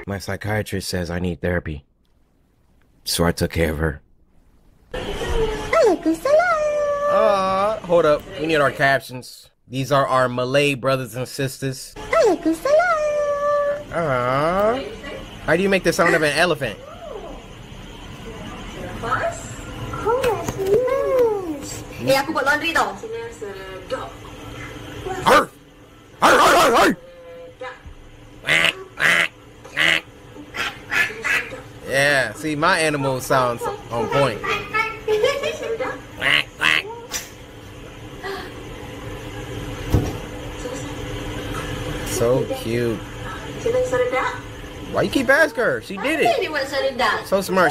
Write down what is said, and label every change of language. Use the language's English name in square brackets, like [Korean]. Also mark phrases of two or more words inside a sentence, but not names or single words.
[English] My psychiatrist says I need therapy, so I took care of her. Hold up, we need our captions. These are our Malay brothers and sisters. How do you make the sound of an elephant? [Malay] Aku buat laundry tau. Sedap. Arr! Arr, arr, arr, arr! [English] Yeah, see, my animal sounds on point. So cute. Why you keep asking her? She did it. So smart.